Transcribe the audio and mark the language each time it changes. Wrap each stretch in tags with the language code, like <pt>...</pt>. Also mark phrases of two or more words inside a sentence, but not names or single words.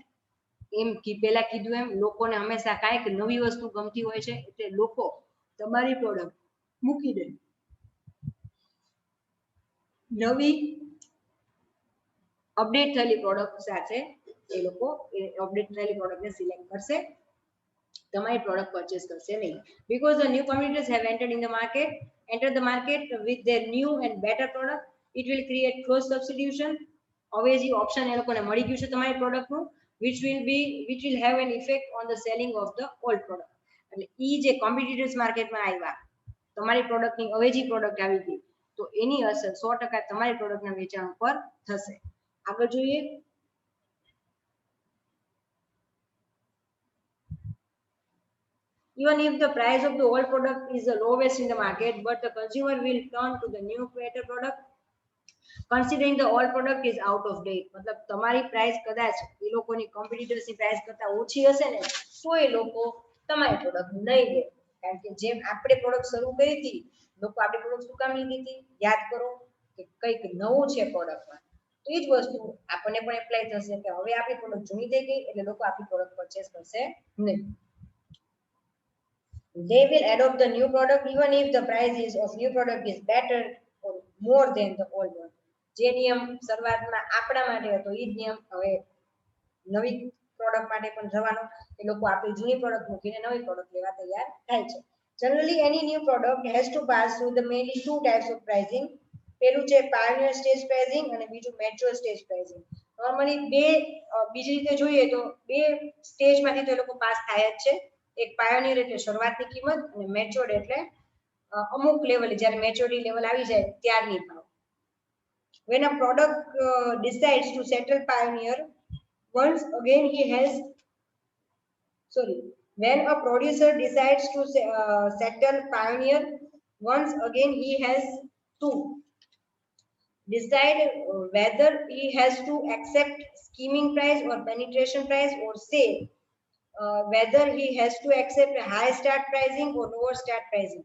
<gu>એમ પહેલા કીધું એમ લોકોને હંમેશા કાંઈક નવી વસ્તુ ગમતી હોય છે, એટલે લોકો તમારી પ્રોડક્ટ મૂકી દે નવી અપડેટ થયેલી પ્રોડક્ટ સાથે એ લોકો અપડેટ થયેલી પ્રોડક્ટને સિલેક્ટ કરશે, તમારી પ્રોડક્ટ પરચેસ કરશે નહીં.</gu> <en>because the new competitors have entered the market with their new and better product, it will create cross substitution.</en> <gu>અવેજી ઓપ્શન એ લોકોને મળી ગયું છે તમારી પ્રોડક્ટનું,</gu> <en>which will have an effect on the selling of the old product.</en> <gu>એટલે ઈ જે કોમ્પિટિટર્સ માર્કેટમાં આવ્યા, તમારી પ્રોડક્ટની અવેજી પ્રોડક્ટ આવી ગઈ, તો એની અસર 100% તમારી પ્રોડક્ટના વેચાણ ઉપર થશે. આગળ જોઈએ.</gu> <en>Even if the price of the old product is the lowest in the market, but the consumer will turn to the new better product, considering the old product is out of date.</en> <gu>મતલબ તમારી પ્રાઇસ કદાચ એ લોકોની કોમ્પિટિટર્સની પ્રાઇસ કરતા ઓછી હશે ને તો એ લોકો તમારી પ્રોડક્ટ નહીં લે, કારણ કે જેમ આપણે પ્રોડક્ટ શરૂ કરી હતી, લોકો આપણી પ્રોડક્ટ શું કામ લીધી હતી, યાદ કરો કે કંઈક નવું છે પ્રોડક્ટમાં, તો એ જ વસ્તુ આપણને પણ એપ્લાય થશે કે હવે આપણી પ્રોડક્ટ જૂની થઈ ગઈ એટલે લોકો આપણી પ્રોડક્ટ પરચેસ કરશે નહીં.</gu> <en>They will adopt the new product even if the price of new product is better or more than the old one.</en> <gu>જે નિયમ શરૂઆતમાં આપણા માટે હતો એ જ નિયમ હવે નવી પ્રોડક્ટ માટે પણ જવાનો, એ લોકો આપણી જૂની પ્રોડક્ટ મૂકીને નવી પ્રોડક્ટ લેવા તૈયાર થાય છે.</gu> <en>Generally any new product has to pass through the mainly two types of pricing.</en> <gu>પેલું છે</gu> <en>pioneer stage pricing</en> <gu>અને બીજું</gu> <en>mature stage pricing.</en> <gu>નોર્મલી બીજી રીતે જોઈએ તો બે સ્ટેજમાંથી તો એ લોકો પાસ થાય જ છે. એક પાયોનિયર એટલે શરૂઆતની કિંમત અને મેચ્યોર્ડ એટલે અમુક લેવલ, જ્યારે</gu> <en>maturity level</en> <gu>આવી જાય ત્યારની ભાવ.</gu> <en>When a product decides to settle pioneer, when a producer decides to settle pioneer, once again he has to decide whether he has to accept skimming price or penetration price, or say whether he has to accept a high start pricing or lower start pricing.</en>